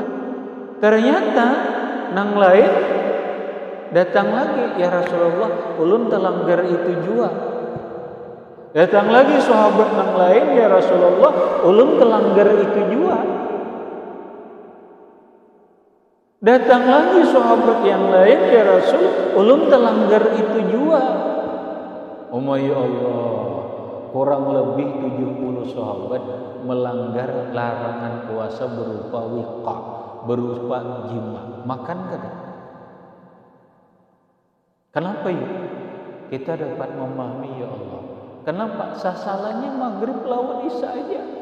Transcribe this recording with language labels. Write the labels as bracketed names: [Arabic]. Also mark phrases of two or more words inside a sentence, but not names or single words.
[Banjar] Ternyata nang lain datang lagi, [Arabic] ya Rasulullah, [Banjar] ulun terlanggar itu jua. Datang lagi sahabat nang lain, [Arabic] ya Rasulullah, [Banjar] ulun terlanggar itu jua. Datang lagi sahabat yang lain, [Arabic] ya Rasul, [Banjar] ulun terlanggar itu jua. [Arabic] Ya Allah, [Indonesian] kurang lebih 70 sahabat melanggar larangan puasa berupa wiqa, berupa jima. [Banjar] Makan kada? Kenapa ya? Kita dapat memahami, [Arabic] ya Allah, [Banjar] kenapa sasalahnya maghrib lawan isya aja.